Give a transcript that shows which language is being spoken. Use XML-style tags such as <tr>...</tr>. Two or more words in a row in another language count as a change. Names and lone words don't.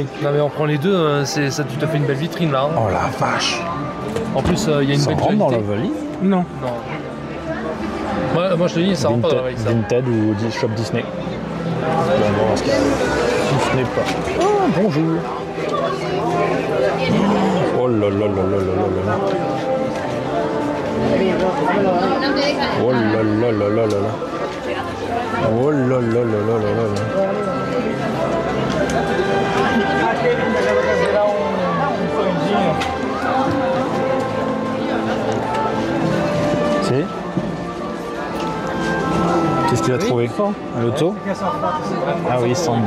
<fr>Non, mais on prend les deux, hein, ça, tu te fais une belle vitrine là. Hein. Oh la vache. En plus, il y a une Ça belle rentre dans la qualité. valise? Non. Non. Moi, je te dis, ça rentre pas dans la valise. Ça. Vinted ou Shop Disney. Bon, bon, ce Disney pas. Oh, bonjour. Oh là là là là là là là. Oh là là là là là là. Oh là là là là là là. C'est? Qu'est-ce qu'il a trouvé? Un loto? Ah oui, il sent bon.</fr>